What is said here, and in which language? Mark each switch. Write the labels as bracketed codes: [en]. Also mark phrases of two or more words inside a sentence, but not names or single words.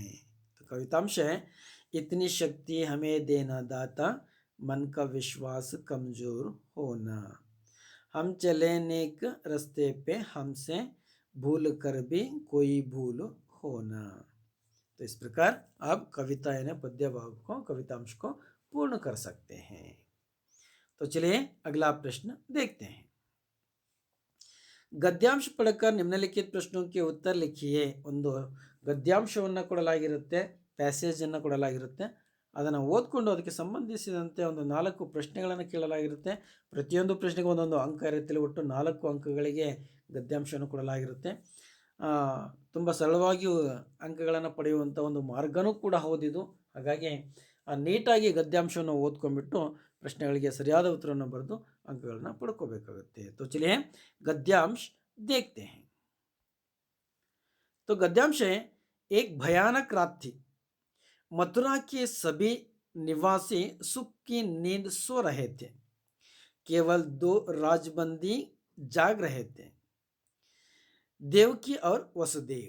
[hi] तो कवितांश है इतनी शक्ति हमें देना दाता, मन का विश्वास कमजोर होना, हम चले नेक रास्ते पे हमसे भूल कर भी कोई भूल होना. तो इस प्रकार आप कविता यानी पद्य भाग को कवितांश को पूर्ण कर सकते हैं. तो चलिए अगला प्रश्न देखते हैं. गद्यांश पढ़कर निम्नलिखित प्रश्नों के उत्तर लिखिए. [kn] ಒಂದು ಗದ್ಯಾಂಶವನ್ನು ಕೊಡಲಾಗಿರುತ್ತೆ, ಪ್ಯಾಸೇಜನ್ನು ಕೊಡಲಾಗಿರುತ್ತೆ, ಅದನ್ನು ಓದ್ಕೊಂಡು ಅದಕ್ಕೆ ಸಂಬಂಧಿಸಿದಂತೆ ಒಂದು 4 ಪ್ರಶ್ನೆಗಳನ್ನು ಕೇಳಲಾಗಿರುತ್ತೆ. ಪ್ರತಿಯೊಂದು ಪ್ರಶ್ನೆಗೆ ಒಂದೊಂದು ಅಂಕ ಇರುತ್ತೆ. ಒಟ್ಟು 4 ಅಂಕಗಳಿಗೆ ಗದ್ಯಾಂಶವನ್ನು ಕೊಡಲಾಗಿರುತ್ತೆ. ತುಂಬ ಸರಳವಾಗಿ ಅಂಕಗಳನ್ನು ಪಡೆಯುವಂಥ ಒಂದು ಮಾರ್ಗನೂ ಕೂಡ ಹೌದಿದು. ಹಾಗಾಗಿ ನೀಟಾಗಿ ಗದ್ಯಾಂಶವನ್ನು ಓದ್ಕೊಂಡ್ಬಿಟ್ಟು ಪ್ರಶ್ನೆಗಳಿಗೆ ಸರಿಯಾದ ಉತ್ತರವನ್ನು ಬರೆದು अंकಗಳನ್ನ ಪಡ್ಕೋಬೇಕಾಗುತ್ತೆ. [hi] तो चलिए गद्यांश देखते हैं. तो गद्यांश है एक भयानक रात थी, मथुरा के सभी निवासी सुख की नींद सो रहे थे, केवल 2 राजबंदी जाग रहे थे, देवकी और वसुदेव.